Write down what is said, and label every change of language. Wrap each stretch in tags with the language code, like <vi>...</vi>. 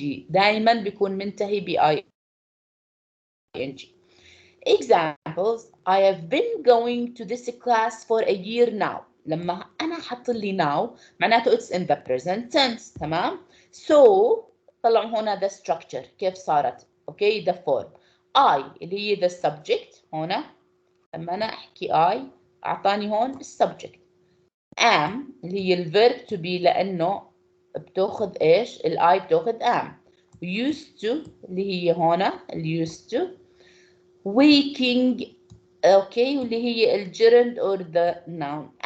<ar>دائما بيكون منتهي ب ing.</ar> <en>Examples: I have been going to this class for a year now.</en> <ar>لما أنا حط لي</ar> <en>now معناته it's in the present tense.</en> <ar>تمام. so طلعوا هنا</ar> <en>the structure</en> <ar>كيف صارت.</ar> <en>okay the form I</en> <ar>اللي هي</ar> <en>the subject.</en> <ar>هنا لما أنا أحكي I أعطاني هون السبجكت. am اللي هي الفيرب to be لأنه بتاخذ إيش؟ الI بتاخذ am. used to اللي هي هنا used to. waking اوكي واللي هي الجرند</ar> <en>or the noun.</en>